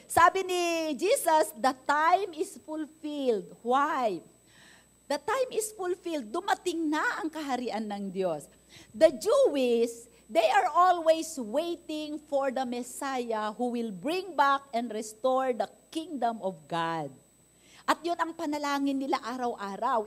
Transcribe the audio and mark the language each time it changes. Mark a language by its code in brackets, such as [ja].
[tl] Sabi ni Jesus, [en] the time is fulfilled. Why? The time is fulfilled. [tl] Dumating na ang kaharian ng Diyos. [en] The Jewish, they are always waiting for the Messiah who will bring back and restore the kingdom of God. [tl] At yun ang panalangin nila araw-araw.